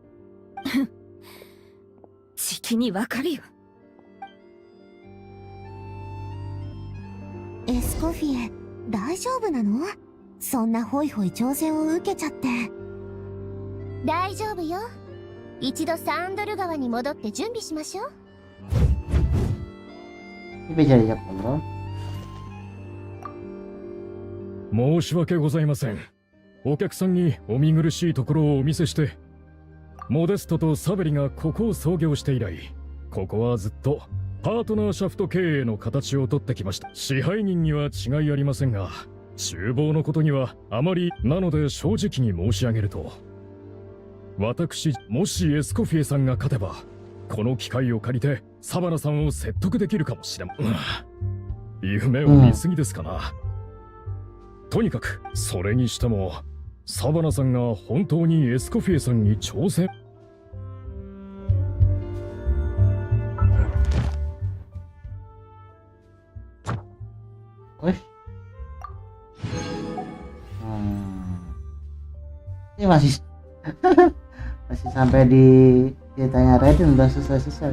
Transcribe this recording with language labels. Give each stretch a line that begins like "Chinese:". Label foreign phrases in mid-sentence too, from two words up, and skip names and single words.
Japanese: じきにわかるよ。エスコフィエ、大丈夫なの？そんなホイホイ挑戦を受けちゃって。大丈夫よ。一度サンドル川に戻って準備しましょう。
Indonesian: Ini bisa diajak ngobrol.
Japanese: 申し訳ございません。お客さんにお見苦しいところをお見せして、モデストとサベリがここを創業して以来、ここはずっとパートナーシャフト経営の形をとってきました。支配人には違いありませんが、厨房のことにはあまりなので、正直に申し上げると、私、もしエスコフィエさんが勝てば、この機会を借りてサバナさんを説得できるかもしれません。夢を見すぎですかな。とにかくそれにしても、サバナさんが本当にエスコフィエさんに挑戦。
Indonesian: Wih. Ini masih masih sampai di ceritanya Raiden, udah selesai.